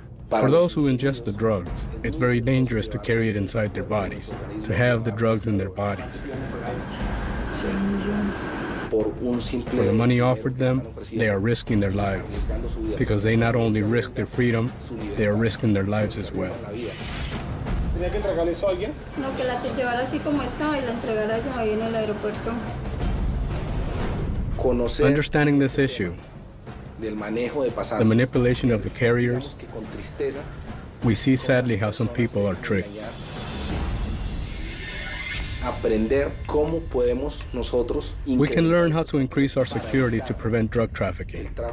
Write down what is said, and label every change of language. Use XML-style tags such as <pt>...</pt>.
<en>For those who ingest the drugs, it's very dangerous to carry it inside their bodies, to have the drugs in their bodies. For the money offered them, they are risking their lives, because they not only risk their freedom, they are risking their lives as well.</en> <es>¿Tenía que entregarle esto a alguien? No, que la llevara así como estaba y la entregara yo ahí en el aeropuerto.</es> <en>Understanding this issue, the manipulation of the carriers, we see sadly how some people are tricked. We can learn how to increase our security to prevent drug trafficking.</en>